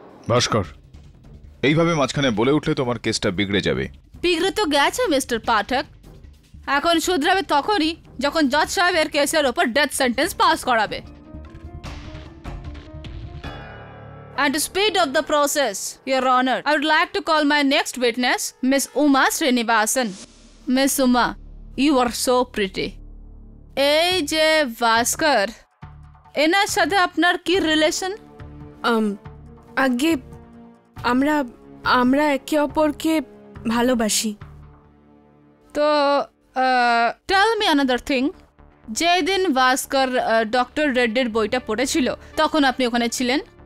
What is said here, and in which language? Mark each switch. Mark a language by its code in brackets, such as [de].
[bn] ভাস্কর, এইভাবে মাঝখানে বলে উঠলে তোমার কেসটা বিগড়ে যাবে। বিগড়ে তো গেছে মিস্টার পাঠক, এখন শুধরাবে তখনই যখন জজ সাহেবের কেসের ওপর ডেথ সেন্টেন্স পাস করাবে। [en] And to speed up the process, Your Honor, I would like to call my next witness, Miss Uma Srinivasan. Miss Uma, you are so pretty. [bn] এই যে ভাস্কর, এনার সাথে আপনার কি রিলেশন? আগে আমরা একে অপরকে ভালোবাসি। [en] তো tell me another thing, [bn] যেদিন ভাস্কর ডক্টর রেড্ডির বইটা পড়েছিল তখন আপনি ওখানে ছিলেন?